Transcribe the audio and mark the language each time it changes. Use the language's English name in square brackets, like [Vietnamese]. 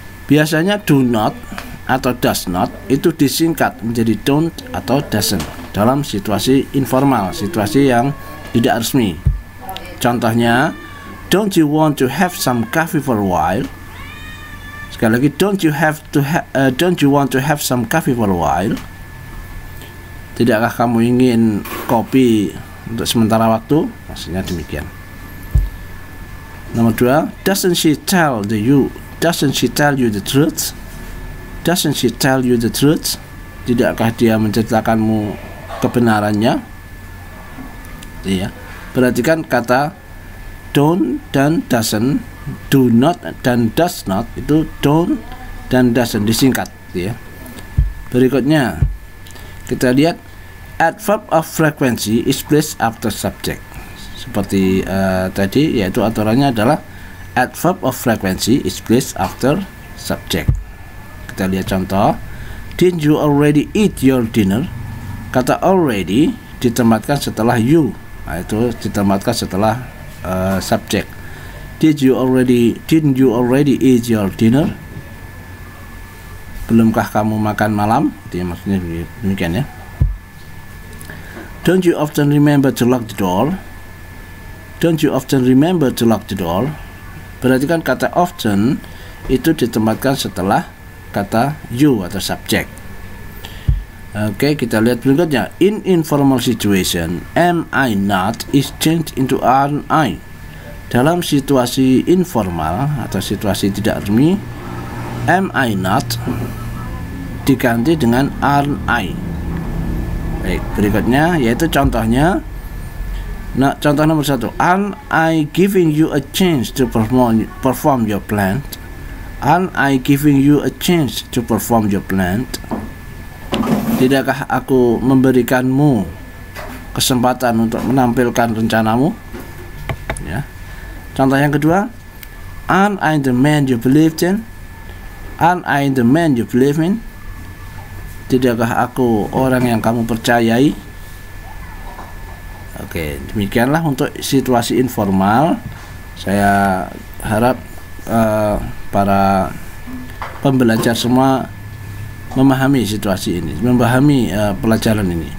[Indonesian] Biasanya do not atau does not itu disingkat menjadi don't atau doesn't dalam situasi informal, situasi yang tidak resmi. Contohnya, [English] don't you want to have some coffee for a while? [Indonesian] Sekali lagi, [English] don't you want to have some coffee for a while? [Indonesian] Tidakkah kamu ingin kopi untuk sementara waktu? Maksudnya demikian. Nomor 2, [English] doesn't she tell you the truth? Doesn't she tell you the truth? [Indonesian] Tidakkah dia menceritakanmu kebenarannya? Iya. Perhatikan kata don't dan doesn't, do not dan does not itu don't dan doesn't disingkat, ya. Berikutnya kita lihat [English] adverb of frequency is placed after subject. [Indonesian] Seperti tadi, yaitu aturannya adalah [English] adverb of frequency is placed after subject. [Indonesian] Kita lihat contoh, [English] didn't you already eat your dinner? [Indonesian] Kata already ditempatkan setelah you, itu ditempatkan setelah subject. [English] Didn't you already eat your dinner? [Indonesian] Belumkah kamu makan malam? Itu maksudnya demikian, ya. [English] Don't you often remember to lock the door? Don't you often remember to lock the door? [Indonesian] Perhatikan kata often itu ditempatkan setelah kata you atau subject. Oke, kita lihat berikutnya. [English] In informal situation, am I not is changed into aren't I. [Indonesian] Dalam situasi informal atau situasi tidak resmi, am I not diganti dengan aren't I. Baik, berikutnya yaitu contohnya. Nah, contoh nomor 1, [English] aren't I giving you a chance to perform your plan? Aren't I giving you a chance to perform your plan? [Indonesian] Tidakkah aku memberikanmu kesempatan untuk menampilkan rencanamu? Ya. Contoh yang kedua, [English] aren't I the man you believed in? Aren't I the man you believe in? [Indonesian] Tidakkah aku orang yang kamu percayai? Oke, demikianlah untuk situasi informal. Saya harap para pembelajar semua memahami situasi ini, memahami pelajaran ini.